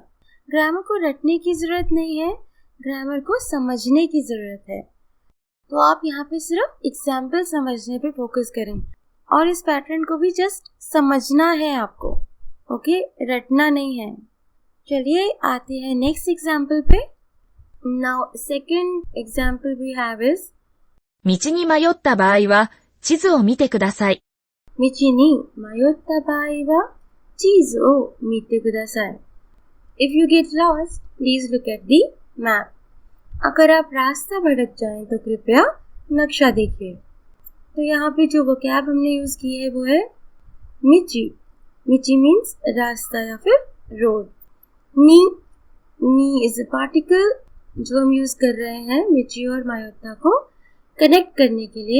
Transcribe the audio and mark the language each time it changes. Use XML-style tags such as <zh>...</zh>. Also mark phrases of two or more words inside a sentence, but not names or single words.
<hi>ग्रामर को रटने की जरूरत नहीं है, ग्रामर को समझने की जरूरत है। तो आप यहाँ पे सिर्फ एग्जाम्पल समझने पे फोकस करें, और इस पैटर्न को भी जस्ट समझना है आपको, ओके, रटना नहीं है। चलिए आते हैं नेक्स्ट एग्जाम्पल पे।</hi> <en>now second example we have is</en> <ja>道に迷った場合は地図を見てください。道に迷った場合は地図を見てください。</ja> <en>If you get lost, please look at the map।</en> <hi>अगर आप रास्ता भटक जाएं तो कृपया नक्शा देखिए। तो यहाँ पे जो वोकैब हमने यूज की है वो है मिची। मिची मीन्स रास्ता या फिर रोड। नी</hi> <en>is a particle</en> <hi>जो हम यूज कर रहे हैं मिची और मायोत्ता को कनेक्ट करने के लिए।</hi>